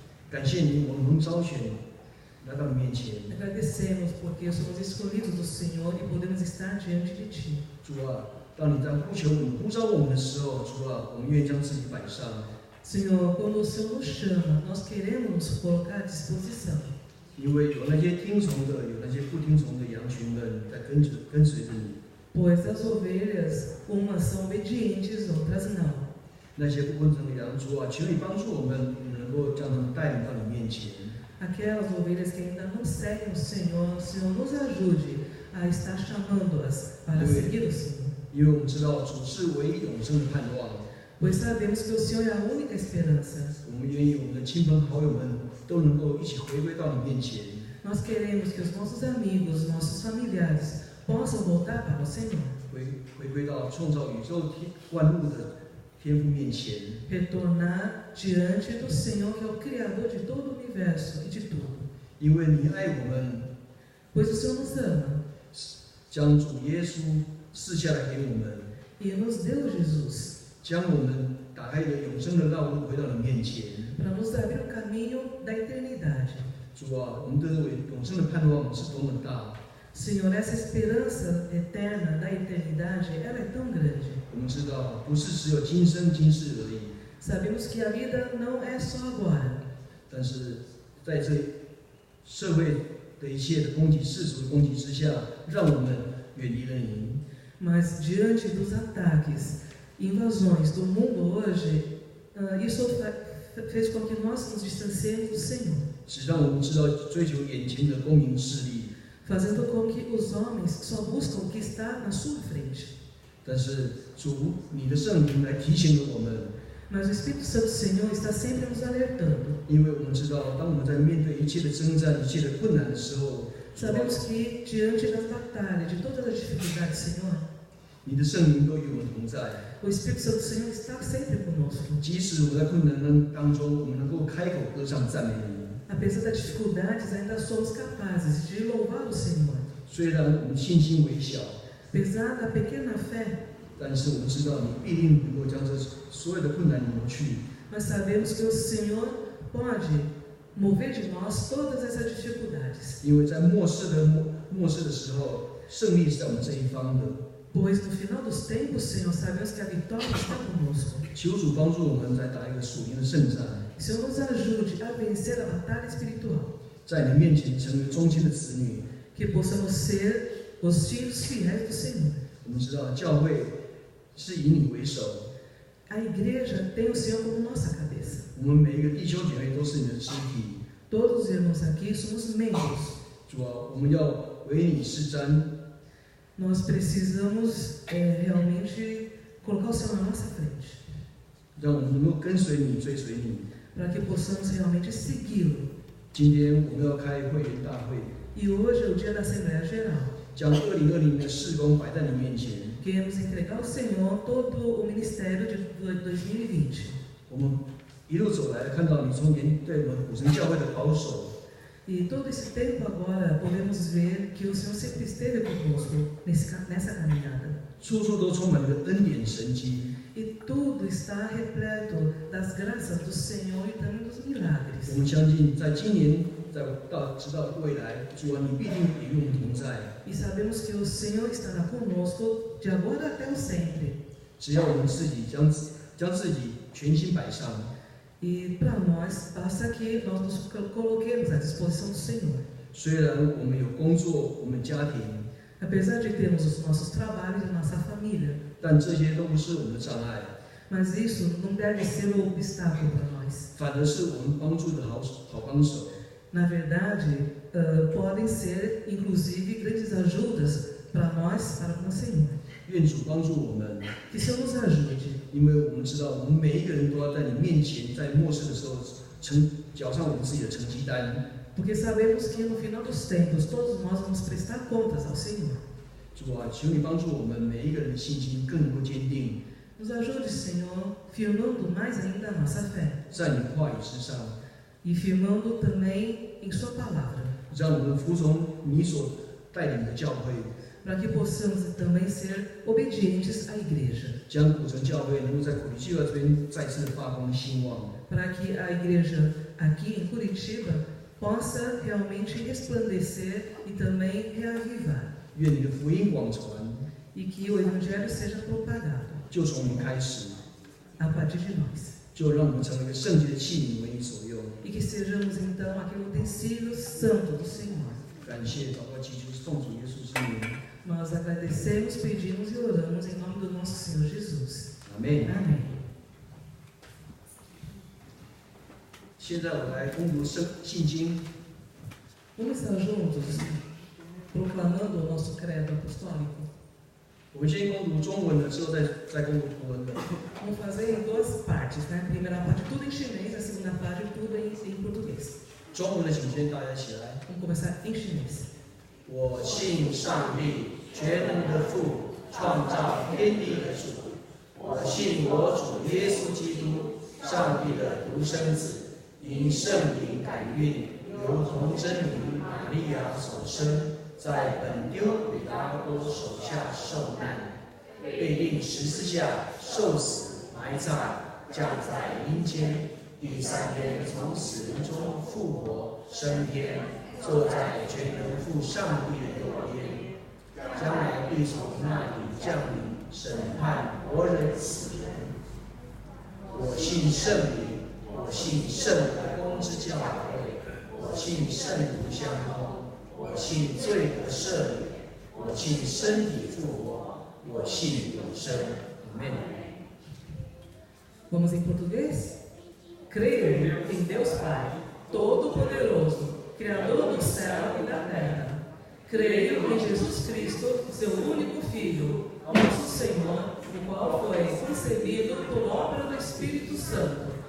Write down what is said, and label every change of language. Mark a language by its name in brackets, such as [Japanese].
[Chinese] 感谢你，我们蒙召选来到你面前。 [Portuguese] agradecemos porque somos escolhidos do Senhor e podemos estar diante de Ti. [Chinese] 主啊，当你在呼召我们的时候，主啊，我们愿意将自己摆上。 [Portuguese] Senhor, quando o Senhor nos chama, nós queremos nos colocar à disposição. [Chinese] 因为有那些听从的，有那些不听从的羊群们在跟随着你。 [Portuguese] Pois as ovelhas, umas são obedientes, outras não. [Chinese] 那些不跟从的羊，主啊，求你帮助我们，能够将他们带领到你面前。 [Portuguese] Aquelas ovelhas que ainda não seguem o Senhor nos ajude a estar chamando-as para seguir o Senhor. [Chinese] 因为我们知道主是唯一永生的盼望。 [Portuguese] Pois sabemos que o Senhor é a única esperança. [Chinese] 我们愿意我们的亲朋好友们都能够一起回归到你面前。 [Portuguese] Nós queremos que os nossos amigos, nossos familiares possam voltar para o Senhor. [Chinese] 回归到创造宇宙万物的天父面前。 [Portuguese] Retornar diante do Senhor, que é o Criador de todo o universo e de tudo. [Chinese] 因为你爱我们， [Portuguese] Pois o Senhor nos ama [Chinese] 将主耶稣赐下来给我们， [Portuguese] e nos deu Jesus [Chinese] 将我们打开一个永生的道路回到你面前。 [Portuguese] para nos abrir o caminho da eternidade. [Chinese] 主啊，我们对这位永生的盼望是多么大！ [Portuguese] Senhor, essa esperança eterna da eternidade, ela é tão grande. [Chinese] 我们知道，不是只有今生今世而已， [Portuguese] Sabemos que a vida não é só agora, [Chinese] 但是在这社会的一切的攻击、世俗的攻击之下，让我们远离了你。 [Portuguese] mas diante dos ataques e invasões do mundo hoje, isso fez com que nós nos distanciemos do Senhor, [Chinese] 只让我们知道追求眼前的功名势力， [Portuguese] fazendo com que os homens só buscam o que está na sua frente. [Chinese] 但是主，你的圣灵来提醒了我们， [Portuguese] Mas o Espírito Santo do Senhor está sempre nos alertando. [Chinese] 因为我们知道，当我们在面对一切的征战、一切的困难的时候， [Portuguese] Sabemos que diante das batalhas, de todas as dificuldades, Senhor, [Chinese] 你的圣灵都与我们同在。 [Portuguese] o Espírito Santo do Senhor está sempre conosco. [Chinese] 即使我们在困难当中，我们能够开口歌唱赞美你。 [Portuguese] Apesar das dificuldades, ainda somos capazes de louvar o Senhor. [Chinese] 虽然我们信心微小， [Portuguese] Apesar da pequena fé, [Chinese] 但是我们知道你必定能够将这所有的困难挪去。 [Portuguese] nós sabemos que o Senhor pode mover de nós todas essas dificuldades. [Chinese] 因为在末世的时候，胜利是在我们这一方的。 [Portuguese] Pois no final dos tempos, Senhor, sabemos que a vitória está conosco. [Chinese] 求主帮助我们来打一个属灵的胜战， [Portuguese] Senhor, nos ajude a vencer a batalha espiritual. [Chinese] 在你面前成为忠心的子女。 [Portuguese] Que possamos ser os filhos fiéis do Senhor. [Chinese] 我们知道教会是以你为首， [Portuguese] A igreja tem o Senhor como nossa cabeça. [Chinese] 我们每一个弟兄姐妹都是你的肢体。 [Portuguese] Todos os irmãos aqui somos membros. [Chinese] 主啊，我们要为你施瞻， [Portuguese] Nós precisamos realmente colocar o Senhor na nossa frente, [Chinese] 让我们能够跟随你、追随你。 [Portuguese] para que possamos realmente segui-lo. [Chinese] 今天我们要开会员大会， [Portuguese] E hoje é o dia da Assembleia Geral. [Chinese] 将2020年的事工摆在你面前。 [Portuguese] Queremos entregar ao Senhor todo o ministério de 2020. [Chinese] 我们一路走来，看到你从前对我们古城教会的保守， [Portuguese] E todo esse tempo agora podemos ver que o Senhor sempre esteve conosco nessa caminhada. [Chinese] 处处都充满了恩典神迹。 [Portuguese] E tudo está repleto das graças do Senhor e também dos [Chinese] 我 [Portuguese] milagres. [Chinese] 们相信，在今年，直到未来，主啊，你必定与我们同在。 [Portuguese] E sabemos que o Senhor estará conosco de agora até o sempre. [Chinese] 只要我们自己将自己全心摆上， [Portuguese] E para nós, basta que nós nos coloquemos à disposição do Senhor. [Chinese] 虽然我们有工作，我们家庭， [Portuguese] Apesar de termos os nossos trabalhos e nossa família, [Chinese] 但这些都不是我们的障碍， [Portuguese] mas isso não deve ser um obstáculo para nós. [Chinese] 反而是我们帮助的好帮手。 [Portuguese] Na verdade, podem ser inclusive grandes ajudas para nós, para com o Senhor. [Chinese] 愿主帮助我们， [Portuguese] Que o Senhor nos ajude, [Chinese] 因为我们知道，我们每一个人都要在你面前，在末世的时候缴上我们自己的成绩单。 [Portuguese] porque sabemos que no final dos tempos todos nós vamos prestar contas ao Senhor. [Chinese] 主啊，求你帮助我们每一个人的信心更能够坚定， [Portuguese] Nos ajude, Senhor, firmando mais ainda a nossa fé [Chinese] 在你话语之上， [Portuguese] e firmando também em Sua palavra, [Chinese] 让我们服从你所带领的教会， [Portuguese] para que possamos também ser obedientes à igreja, [Chinese] 将古城教会能够在Curitiba这边再次发光兴旺。 [Portuguese] para que a igreja aqui em Curitiba possa realmente resplandecer e também reavivar, [Chinese] 愿你的福音广传 [Portuguese] e que o evangelho seja propagado [Chinese] 就从我们开始， [Portuguese] a partir de nós, [Chinese] 就让我们成为一个圣洁的器皿，为你所用。 [Portuguese] e que sejamos então aquele utensílio santo do Senhor. [Chinese] 感谢祷告祈求奉主耶稣之名， [Portuguese] Nós agradecemos, pedimos e oramos em nome do nosso Senhor Jesus. [Chinese] 阿门。 [Portuguese] Amém. [Chinese] 现在我来攻读信经， [Portuguese] Vamos estar juntos proclamando o nosso credo apostólico. [Chinese] 我们先攻读中文的，之后再攻读图文的。 [Portuguese] Vamos fazer em duas partes, né? A primeira parte tudo em chinês, a segunda parte tudo em português. [Chinese] 中文的请先大家起来。 [Portuguese] Vamos começar em chinês. [Chinese] 我信上帝，全能的父，创造天地的主。我信我主耶稣基督，上帝的独生子，因圣灵感孕，由童真女玛利亚所生，在本丢彼拉多手下受难，被钉十字架，受死，埋葬，降在阴间，第三天从死人中复活，升天。坐在全能父上帝的右边，将来必从那里降临审判活人死人。我信圣灵，我信圣的公之教会，我信圣灵相通，我信罪得赦免，我信身体复活，我信永生。 [Portuguese] Amém. Vamos em português? Creio em Deus Pai, Todo-Poderoso, Criador do céu e da terra. Creio em Jesus Cristo, seu único Filho, nosso Senhor, o qual foi concebido por obra do Espírito Santo.